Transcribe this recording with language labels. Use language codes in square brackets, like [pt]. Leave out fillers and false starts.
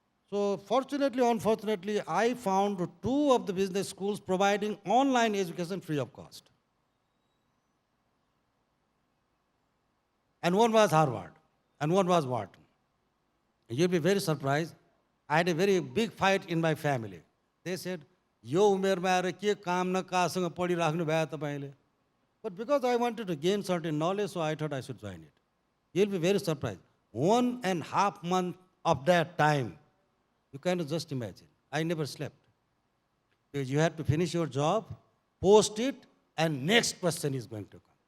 [en] So fortunately, unfortunately, I found 2 of the business schools providing online education free of cost. And one was Harvard, and one was Wharton. You'll be very surprised. I had a very big fight in my family. They said, [ne] यो उमेरमा आएर के काम न कासँग पढिराख्नु भयो तपाईले. [en] But because I wanted to gain certain knowledge, so I thought I should join it. You'll be very surprised. 1.5 months of that time, you cannot just imagine. I never slept. Because you have to finish your job, post it, and next person is going to come.